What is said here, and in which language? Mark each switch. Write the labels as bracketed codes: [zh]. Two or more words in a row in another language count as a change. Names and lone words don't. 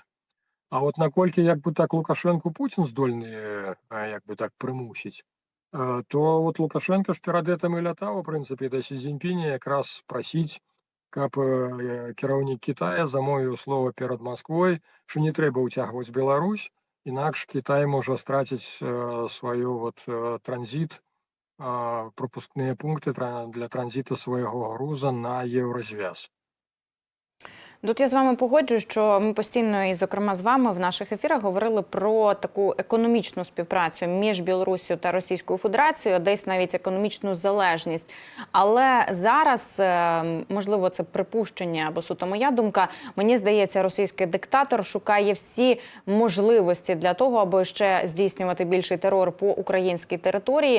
[be] А от наколькі як бы так Лукашенко Пуцін здольны як бы так прымусіць, то вот Лукашенко ж перад гэтым і лятаў, у прынцыпе, да Сі Цзіньпіня якраз прасіць, каб кіраўнік Кітая замовіў слова перад Масквой, што не трэба ўцягваць Беларусь, інакш Кітай можа страціць сваю вот транзіт, пропускныя пункты для транзіту свайго груза на еўразвяз. [uk] Тут я з вами погоджуюсь, що ми постійно, і зокрема з вами, в наших ефірах говорили про таку економічну співпрацю між Білоруссю та Російською Федерацією, десь навіть економічну залежність. Але зараз, можливо, це припущення або суто моя думка, мені здається, російський диктатор шукає всі можливості для того, аби ще здійснювати більший терор по українській території.